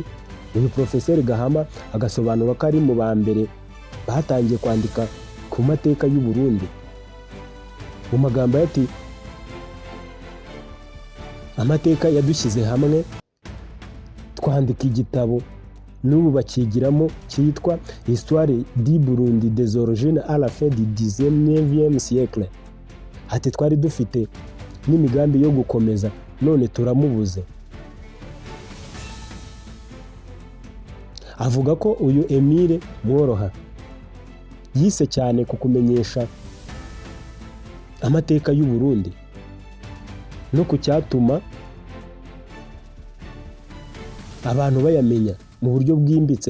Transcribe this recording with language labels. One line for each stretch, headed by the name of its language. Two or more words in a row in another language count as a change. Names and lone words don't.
Kinyarwanda: Uyu Professeur Gahama agasobanura ko ari mu ba mbere batangiye kwandika ku mateka y'u Burundi. Mu magambo ati amateka yadushyize hamwe twandika igitabo n'ubu bakigiramo cyitwa Histoire du Burundi des origines à la fin du 19e siècle. Ati twari dufite n'imigambi yo gukomeza, none turamubuze. Avuga ko uyu Emile Mworoha yise cyane ku kumenyesha amateka y'u Burundi no ku cyatuma abantu bayamenya mu buryo bwimbitse.